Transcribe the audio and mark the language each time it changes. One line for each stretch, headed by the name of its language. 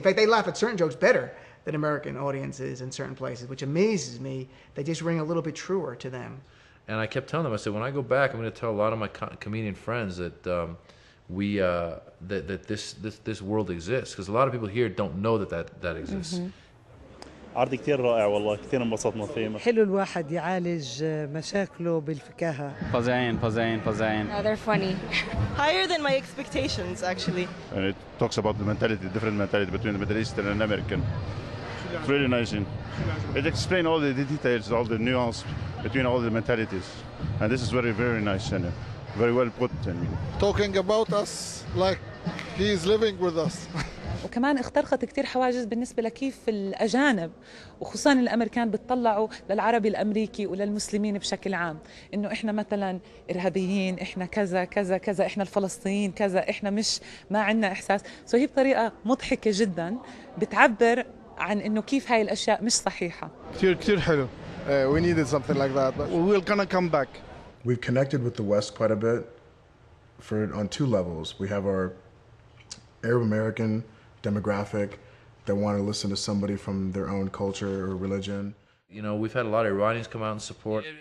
English: In fact, they laugh at certain jokes better than American audiences in certain places, which amazes me. They just ring a little bit truer to them. And I kept telling them, I said, when I go back, I'm going to tell a lot of my comedian friends that this world exists. Because a lot of people here don't know that exists. Mm-hmm.
Arabic: عرض كتير رائع والله كتير انبسطنا فيه. حلو الواحد يعالج مشاكله بالفكاهة. فظيعين.
English: They're funny. Higher than my expectations, actually. And it talks about the mentality, different mentality between the Middle Eastern and American. It's really nice. It explains all the details, all the nuance between all the mentalities. And this is very, very nice and very well put. Talking about us like he is living with us.
Arabic: وكمان اخترقت كتير حواجز بالنسبة لكيف الأجانب وخصوصا الأمريكان بتطلعوا للعربي الأمريكي وللمسلمين بشكل عام إنه إحنا مثلا إرهابيين، إحنا كذا كذا كذا، إحنا الفلسطينيين كذا، إحنا مش ما عندنا إحساس. هي بطريقة مضحكة جدا بتعبر عن إنه كيف هاي الأشياء مش صحيحة. كتير حلو.
English: We needed something like that, but we're gonna come back. We've connected with the West quite a bit on two levels. We have our Arab American demographic that want to listen to somebody from their own culture or religion. You know, we've had a lot of Iranians come out and support.